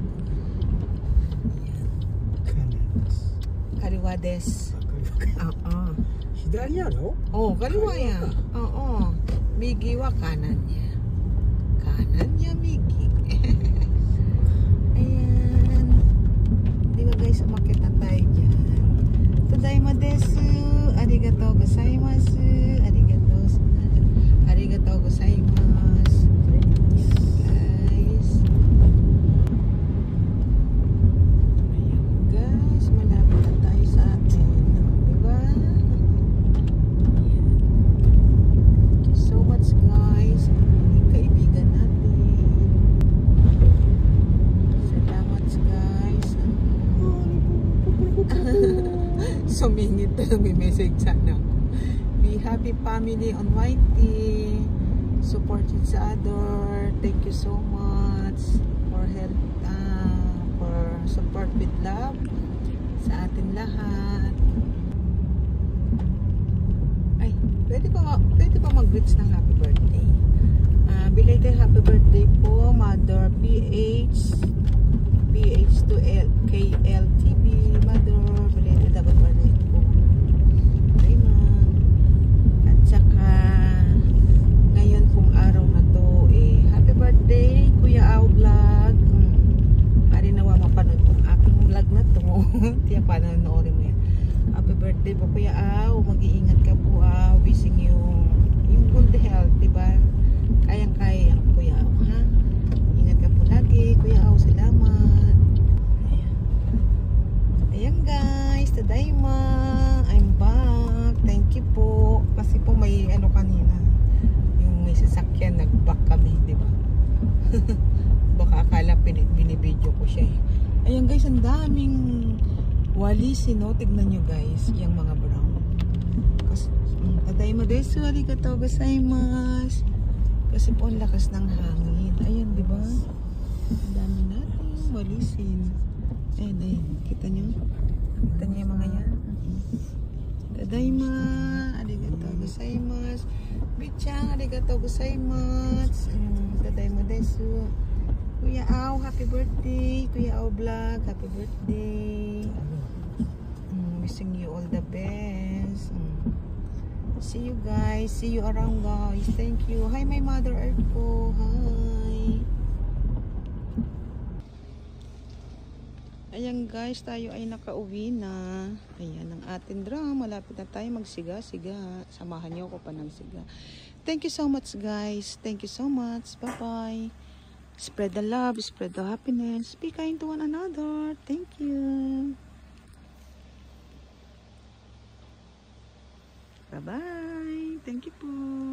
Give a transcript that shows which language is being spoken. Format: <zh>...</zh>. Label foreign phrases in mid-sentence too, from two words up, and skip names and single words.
<tl>Kaliwa des.</tl> <ja>左やろ?</ja> <tl>Oh, kaliwa yan. Oo.</tl> <ja>右は</ja> <tl>kanan niya. Kanan niya, migi. Ayan. Di ba guys, umakit na tayo dyan.</tl> <ja>ただいまです。ありがとうございます. ありがとうございます.</ja> <tl>Guys. Ayan guys, malapit na tayo sa atin. Diba? Ayan.</tl> <en>Thank you so much guys.</en> <tl>Yung kaibigan natin. Salamat guys. Sumingit na may message sana.</tl> <en>Be happy family on YT. Support each other. Thank you so much for help, for support with love</en> <tl>sa atin lahat. Ay, pwede pa mag-greets ng</tl> <en>happy birthday. Belated happy birthday po, Mother PH to KLTV. Mother, belated happy birthday po.</en> <tl>Okay na. At saka ngayon pong araw na to</tl> <en>happy birthday</en> <tl>Kuya Au Vlog. Hari nawa mapanood mo aking vlog na to. Tiya pa nanoorin mo yan.</tl> <en>Happy birthday po Kuya Au.</en> <tl>Mag-iingat ka po.</tl> <en>Wishing you yung good health, diba?</en> <tl>Kayang-kaya yan Kuya Au, ha? Ingat ka po lagi Kuya Au. Salamat. Ayan guys, tadaima.</tl> <en>I'm back. Thank you po.</en> <tl>Kasi po may ano kanina, yung may sasakyan, nag-back kami, di ba? Baka akala binibidyo ko siya eh. Ayan guys, ang daming walisin, no? Tignan nyo guys, yung mga brown. Kasi,</tl> <ja>ただいまです、ありがとうございます.</ja> <tl>Kasi po ang lakas ng hangin. Ayan, di ba? Ang dami natin walisin. Ayan, kita nyo? Kita nyo yung mga yan?</tl> <ja>ただいま、ありがとうございます. Bichang、ありがとうございます。ただいまです.</ja> <en>Kuya Au, happy birthday. Kuya Au Vlog, happy birthday. Wishing you all the best. See you guys. See you around guys. Thank you. Hi my Mother Earth po. Hi.</en> <tl>Ayan guys, tayo ay nakauwi na. Ayan ang ating drum. Malapit na tayo magsiga-siga. Samahan niyo ako pa ng siga.</tl> <en>Thank you so much guys. Thank you so much. Bye-bye. Spread the love, spread the happiness. Be kind to one another. Thank you. Bye-bye. Thank you po.</en>